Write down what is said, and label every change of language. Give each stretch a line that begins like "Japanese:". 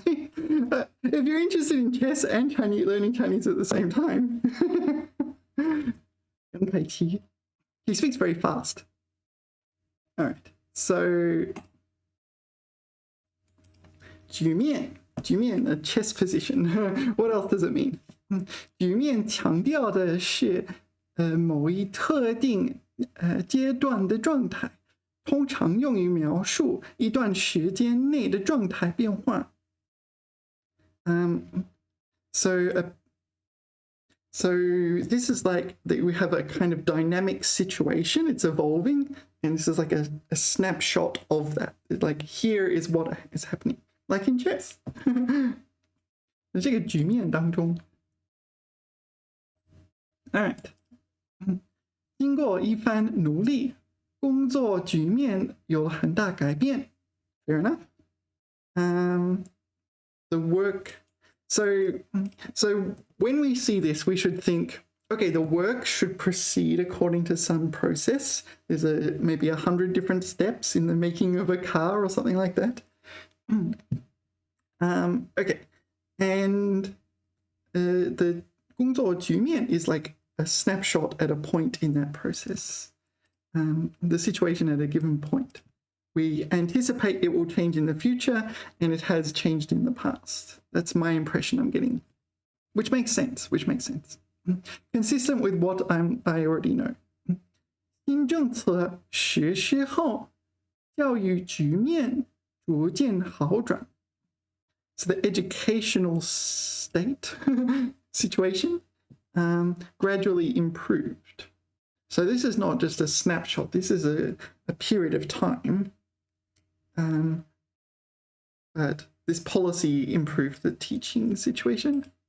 English: If you're interested in chess and Chinese, learning Chinese at the same time. Yang Kai-Qi. He speaks very fast. All right. So, 局面, a chess position. What else does it mean?
Chinese: 局面强调的是某一特定阶段的状态，通常用于描述一段时间内的状态变化。
English: So this is like that we have a kind of dynamic situation. It's evolving, and this is like a snapshot of that. Like here is what is happening, like in chess.
Chinese: 这个局面当中 ，
English: All right.
Chinese: 经过一番努力，工作局面有了很大改变。
English: Fair enough. The work. So when we see this, we should think, okay, the work should proceed according to some process. There's maybe 100 different steps in the making of a car or something like that. Okay, and the 工作局面 is like a snapshot at a point in that process. The situation at a given point. We anticipate it will change in the future, and it has changed in the past. That's my impression I'm getting, which makes sense. Consistent with what I already know.
Chinese: 新政策实施后，教育局面逐渐好转。
English: So the educational state situation gradually improved. So this is not just a snapshot. This is a period of time. But this policy improved the teaching situation.